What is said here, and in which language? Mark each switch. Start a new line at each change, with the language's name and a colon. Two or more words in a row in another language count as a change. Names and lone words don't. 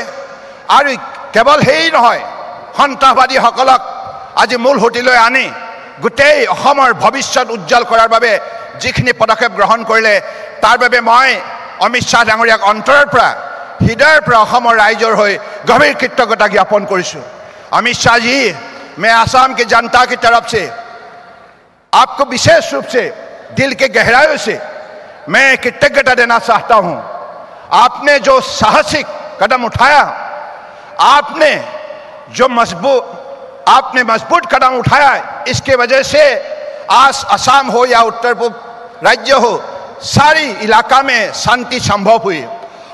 Assamese: আৰু কেৱল সেই নহয়, সন্ত্ৰাসবাদীসকলক আজি মূল সুঁতিলৈ আনি গোটেই অসমৰ ভৱিষ্যত উজ্জ্বল কৰাৰ বাবে যিখিনি পদক্ষেপ গ্ৰহণ কৰিলে, তাৰ বাবে মই অমিত শ্বাহ ডাঙৰীয়াক অন্তৰৰ পৰা, হৃদয়ৰ পৰা অসমৰ ৰাইজৰ হৈ গভীৰ কৃতজ্ঞতা জ্ঞাপন কৰিছোঁ।
Hindi: अमित शाह जी, मैं आसाम की जनता की तरफ से आपको विशेष रूप से दिल के गहराइयों से मैं कृतज्ञता देना चाहता हूं। आपने जो साहसिक कदम उठाया, आपने मजबूत कदम उठाया, इसके वजह से आज असम हो या उत्तर पूर्व राज्य हो, सारी इलाका में शांति संभव हुई।